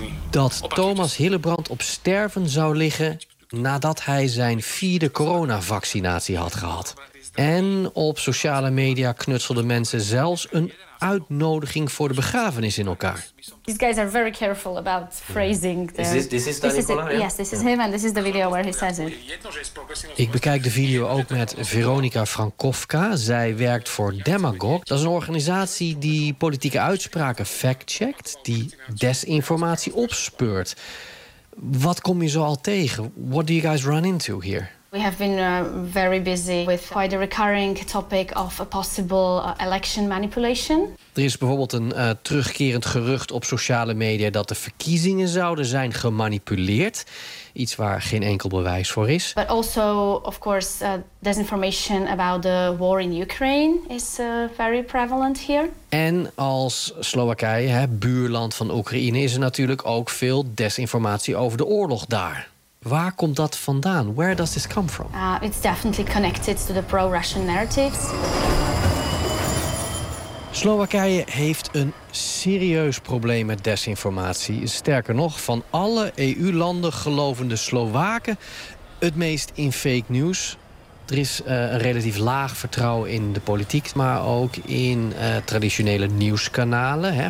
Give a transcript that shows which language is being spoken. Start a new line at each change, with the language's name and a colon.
Dutch: dat Thomas Hillebrand op sterven zou liggen... nadat hij zijn 4e coronavaccinatie had gehad. En op sociale media knutselden mensen zelfs een uitnodiging voor de begrafenis in elkaar.
English: These guys are very careful about phrasing. This is the video where he says it.
Dutch: Ik bekijk de video ook met Veronika Frankowska. Zij werkt voor Demagog. Dat is een organisatie die politieke uitspraken fact-checkt, die desinformatie opspeurt. Wat kom je zo al tegen?
English: What do you guys run into here? We have been very busy with quite a recurring topic of a possible election manipulation.
Dutch: Er is bijvoorbeeld een terugkerend gerucht op sociale media dat de verkiezingen zouden zijn gemanipuleerd. Iets waar geen enkel bewijs voor is.
English: But also, of course, disinformation about the war in Ukraine is very prevalent here.
Dutch: En als Slowakije, hè, buurland van Oekraïne, is er natuurlijk ook veel desinformatie over de oorlog daar. Waar komt dat vandaan?
English: Where does this come from? It's definitely connected to the pro-Russian narratives.
Dutch: Slowakije heeft een serieus probleem met desinformatie. Sterker nog, van alle EU-landen geloven de Slowaken het meest in fake news. Er is een relatief laag vertrouwen in de politiek, maar ook in traditionele nieuwskanalen. Hè.